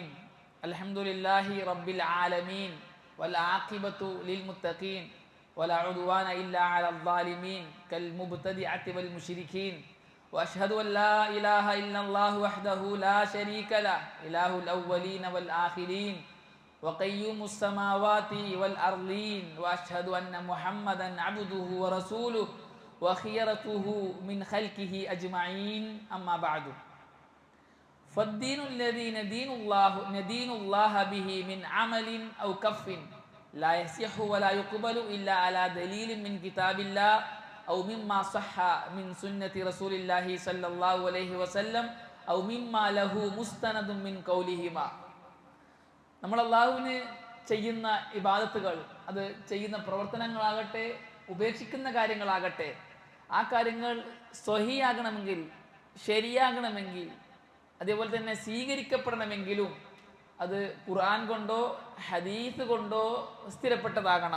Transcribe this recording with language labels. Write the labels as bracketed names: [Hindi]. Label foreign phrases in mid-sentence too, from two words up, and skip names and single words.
[Arabic] الحمد لله رب العالمين والعاقبة للمتقين ولا عدوان إلا على الظالمين كالمبتدعة والمشركين وأشهد أن لا إله إلا الله وحده لا شريك له إله الأولين والآخرين وقيوم السماوات والأرضين وأشهد أن محمدا عبده ورسوله وخيرته من خلقه أجمعين أما بعد فالدين الذي ندين الله به من عمل أو كف لا يصح ولا يقبل إلا على دليل من كتاب الله أو مما صح من سنة رسول الله صلى الله عليه وسلم أو مما له مستند من قولهما. [Malayalam] നമ്മൾ അള്ളാഹുവിന് ചെയ്യുന്ന ഇബാദത്തുകൾ, അത് ചെയ്യുന്ന പ്രവർത്തനങ്ങളാകട്ടെ ഉപേക്ഷിക്കുന്ന കാര്യങ്ങളാകട്ടെ, ആ കാര്യങ്ങൾ സ്വഹിയാകണമെങ്കിൽ, ശരിയാകണമെങ്കിൽ, അതേപോലെ തന്നെ സ്വീകരിക്കപ്പെടണമെങ്കിലും അത് ഖുർആൻ കൊണ്ടോ ഹദീസ് കൊണ്ടോ സ്ഥിരപ്പെട്ടതാകണം.